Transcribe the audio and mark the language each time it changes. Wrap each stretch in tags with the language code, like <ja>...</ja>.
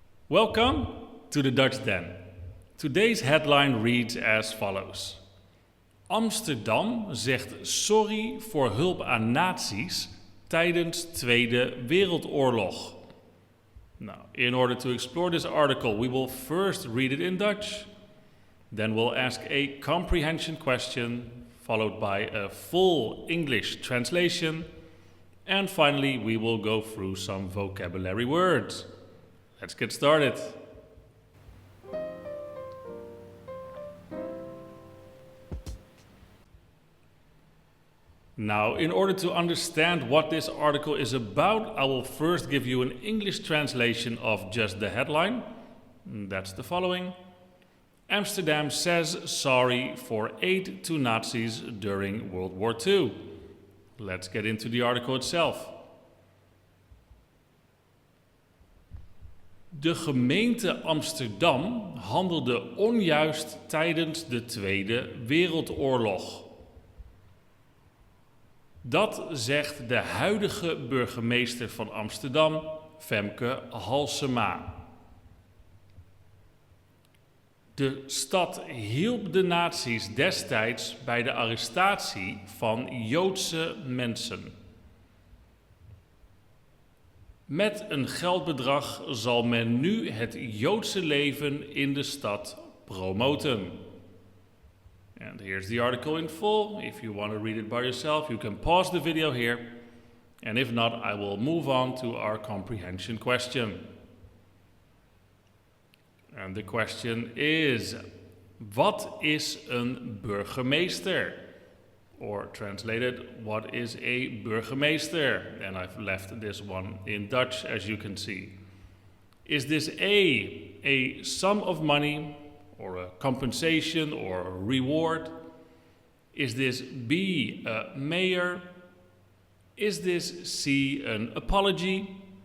<en>Welcome to the Dutch Den. Today's headline reads as follows.</en> <nl>Amsterdam zegt sorry voor hulp aan nazi's tijdens Tweede Wereldoorlog.</nl> <en>Now, in order to explore this article, we will first read it in Dutch. Then we'll ask a comprehension question, followed by a full English translation. And finally, we will go through some vocabulary words. Let's get started. Now, in order to understand what this article is about, I will first give you an English translation of just the headline. That's the following. Amsterdam says sorry for aid to Nazis during World War II. Let's get into the article itself.</en> <nl>De gemeente Amsterdam handelde onjuist tijdens de Tweede Wereldoorlog. Dat zegt de huidige burgemeester van Amsterdam, Femke Halsema. De stad hielp de nazi's destijds bij de arrestatie van Joodse mensen. Met een geldbedrag zal men nu het Joodse leven in de stad promoten.</nl> <en>And here's the article in full. If you want to read it by yourself, you can pause the video here. And if not, I will move on to our comprehension question. And the question is,</en> <nl>wat is een burgemeester?</nl> <en>Or translated, what is a burgemeester? And I've left this one in Dutch, as you can see. Is this a sum of money, or a compensation, or a reward? Is this B, a mayor? Is this C, an apology?</en>